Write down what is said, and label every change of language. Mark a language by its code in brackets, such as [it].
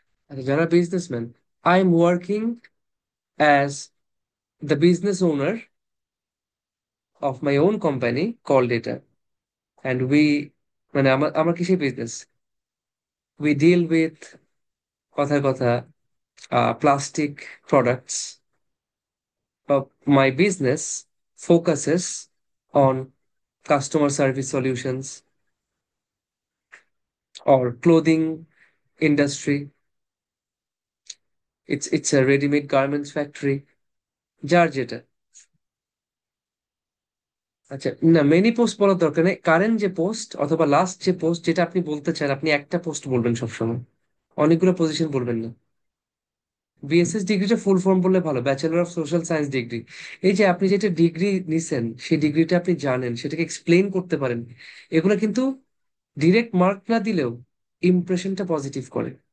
[bn] আচ্ছা, যারা businessman, [en] I am working as the business owner of my own company called এটা, and we, [bn] মানে আমার আমার কিসের বিজনেস? [en] we deal with, [bn] কথার কথা, [en] Plastic products. My business focuses on customer service solutions or clothing industry. It's a ready-made garments factory, [bn] যার যেটা। আচ্ছা, না মেনি পোস্ট বলার দরকার নেই, কারেন্ট যে পোস্ট অথবা লাস্ট যে পোস্ট যেটা আপনি বলতে চান, আপনি একটা পোস্ট বলবেন সবসময়, অনেকগুলো পজিশন বলবেন না। বিএসএস ডিগ্রিটা ফুল ফর্ম বললে ভালো, bachelor of social science degree. এই যে আপনি যেটা ডিগ্রি নিছেন সেই ডিগ্রিটা আপনি জানেন, সেটাকে এক্সপ্লেন করতে পারেন, এগুলো কিন্তু ডিরেক্ট মার্ক না দিলেও ইমপ্রেশনটা পজিটিভ করে।